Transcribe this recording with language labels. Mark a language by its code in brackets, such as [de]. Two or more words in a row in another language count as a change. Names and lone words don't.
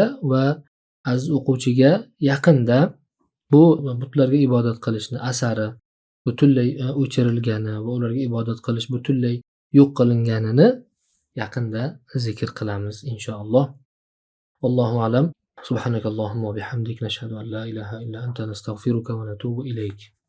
[uz] Va aziz o'quvchiga yaqinda bu butlarga ibodat qilishni asari butunlay o'chirilgani va ularga ibodat qilish butunlay yo'q qilinganini yaqinda zikr qilamiz inshaalloh. [ar] الله أعلم. سبحانك اللهم وبحمدك نشهد أن لا إله إلا أنت نستغفرك ونتوب إليك.